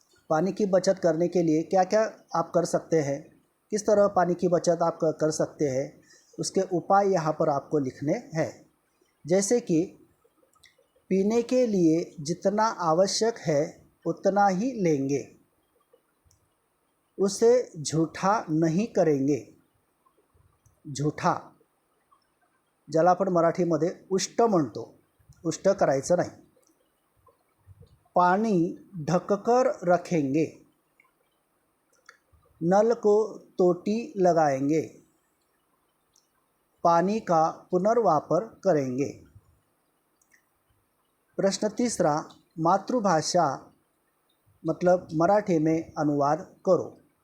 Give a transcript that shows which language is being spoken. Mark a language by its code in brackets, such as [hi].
[hi] पानी की बचत करने के लिए क्या क्या आप कर सकते हैं, किस तरह पानी की बचत आप कर सकते हैं, उसके उपाय यहाँ पर आपको लिखने हैं। जैसे कि पीने के लिए जितना आवश्यक है उतना ही लेंगे, उसे झूठा नहीं करेंगे। [mr] झूठा ज्याला आपण मराठीमध्ये उष्ट म्हणतो, उष्ट करायचं नाही। [hi] पानी ढककर रखेंगे, नल को टोटी लगाएंगे, पानी का पुनर्वापर करेंगे। प्रश्न तीसरा, मातृभाषा मतलब मराठी में अनुवाद करो।